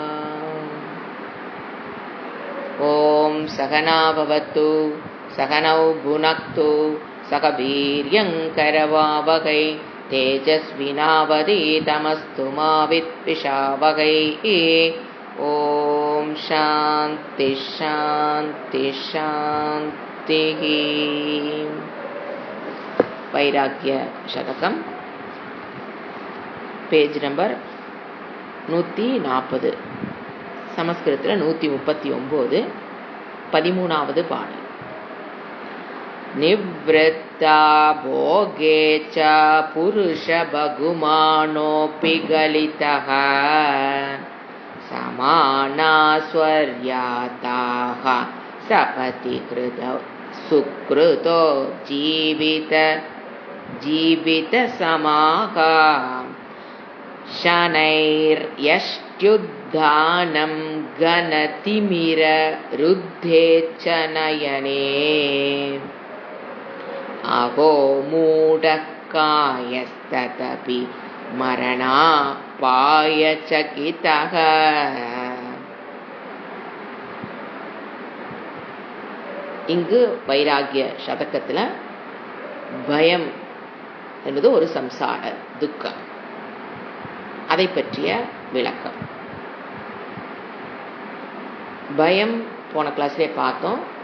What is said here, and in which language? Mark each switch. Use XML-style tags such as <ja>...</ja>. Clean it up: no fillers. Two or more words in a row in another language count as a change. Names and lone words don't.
<sa>ॐ सहना भवतु सहनौ भुनक्तु सह वीर्यङ्करवावहै तेजस्विनावधीतमस्तु मा विद्विषावहै। ॐ शान्ति शान्ति शान्तिः।</sa> <en>वैराग्य शतकम् page number 140,</en> <ta>சமஸ்கிருதத்தில் 139, 13வது பாடல்.</ta> <sa>निवृत्ता भोगे च पुरुष बहुमानोऽपि गलितः समानास्वर्याताः सपदि कृत सुकृतो जीवित समाः शनैर्यष्ट्युद्धानं गणतिमिर रुद्धे च नयने अहो मूढकायस्तदपि मरणापायचकितः।</sa> <ta>இங்கு வைராகிய சதகத்தில் பயம் என்பது ஒரு சம்சார துக்கம், அதை பற்றிய விளக்கம். பயம் போன கிளாஸ்லேயே பார்த்தோம்.</ta>